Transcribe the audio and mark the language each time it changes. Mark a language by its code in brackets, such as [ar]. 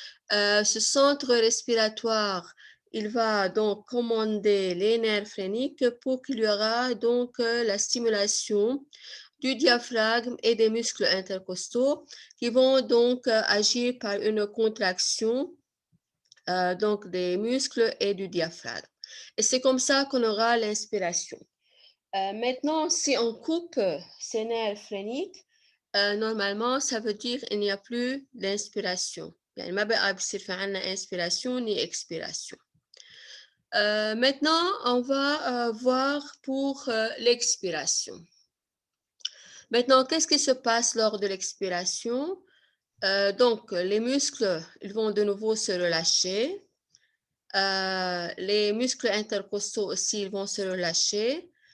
[fr] Ce centre respiratoire, il va donc commander les nerfs phréniques pour qu'il y aura donc la stimulation du diaphragme et des muscles intercostaux qui vont donc agir par une contraction donc des muscles et du diaphragme. Et c'est comme ça qu'on aura l'inspiration. Maintenant, si on coupe ces nerfs phréniques, normalement, ça veut dire qu'il n'y a plus d'inspiration. [ar] يعني ما بقى بصير في عنا [fr] inspiration ni expiration. Maintenant, on va voir pour l'expiration. Maintenant, qu'est-ce qui se passe lors de l'expiration? Donc, les muscles, ils vont de nouveau se relâcher. Les muscles intercostaux aussi, ils vont se relâcher.